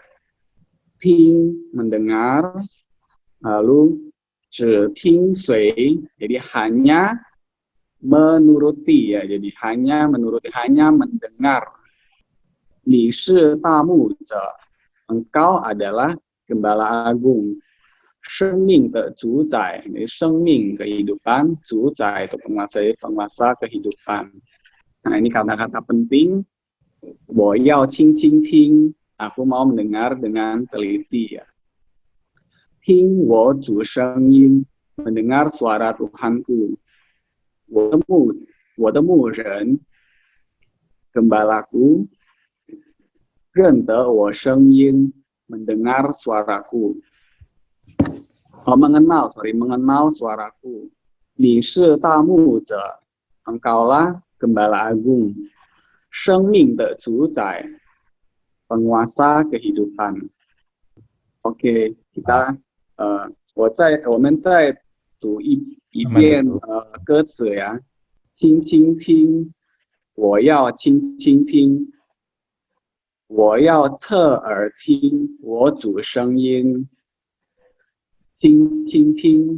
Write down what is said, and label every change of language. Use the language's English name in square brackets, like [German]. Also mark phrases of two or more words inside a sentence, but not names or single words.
[Indonesian] Ting mendengar, lalu [Chinese] 听随, [Indonesian] jadi hanya menuruti ya, jadi hanya menuruti, hanya mendengar. [Chinese] 你是大牧者, [Indonesian] engkau adalah gembala agung. [Chinese] 生命的主宰,生命kehidupan, 主宰 [Indonesian] atau penguasa kehidupan. Nah, ini kata-kata penting. [Chinese] 我要轻轻听, [Indonesian] aku mau mendengar dengan teliti ya. [Chinese] 听我主声音, [Indonesian] mendengar suara Tuhanku. [Chinese] 我的牧人, gembalaku, 认得我声音, [Indonesian] mendengar suaraku. Mengenal suaraku. [Chinese] 你是大牧者, [Indonesian] engkaulah gembala agung. [Chinese] 生命的主宰, [Indonesian] penguasa kehidupan. Oke, kita [Chinese] 我们再读一遍歌词呀，轻轻听，我要轻轻听，我要侧耳听我主声音，轻轻听，